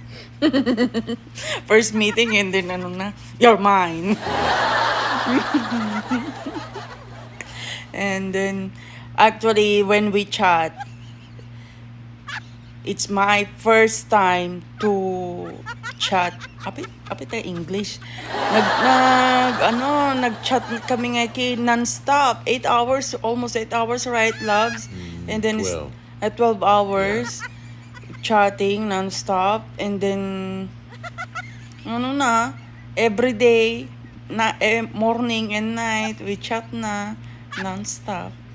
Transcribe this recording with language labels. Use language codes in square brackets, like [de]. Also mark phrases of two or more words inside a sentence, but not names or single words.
[en] First meeting and then you're mine. And then actually when we chat, it's my first time to chat. [ilo] Apit tayo English. Nag-chat kami nga non-stop. [en] 8 hours, almost 8 hours, right, loves? And then 12. At 12 hours, chatting non-stop. And then, every day, morning and night, we chat na non-stop.